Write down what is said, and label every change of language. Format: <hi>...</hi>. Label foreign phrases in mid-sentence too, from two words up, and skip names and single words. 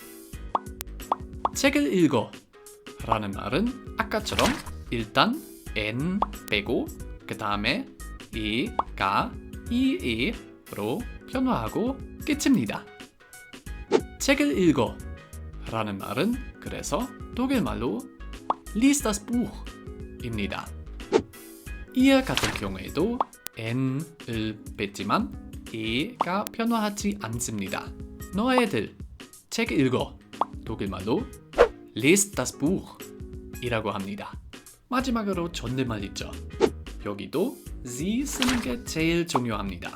<ko>책을 읽어 라는 말은 아까처럼 일단 N 빼고 그 다음에 E가 E로 변화하고 끝입니다. 책을 읽어 라는 말은 그래서 독일말로</ko> <de>Lies das Buch</de> <ko>입니다. ihr 같은 경우에도 N을 뺐지만 E가 변화하지 않습니다. 너희들 책 읽어 독일말로</ko> <de>Lies das Buch</de> <ko>이라고 합니다. 마지막으로 존댓말 있죠. 여기도 Sie 쓰는 게 제일 중요합니다.</ko>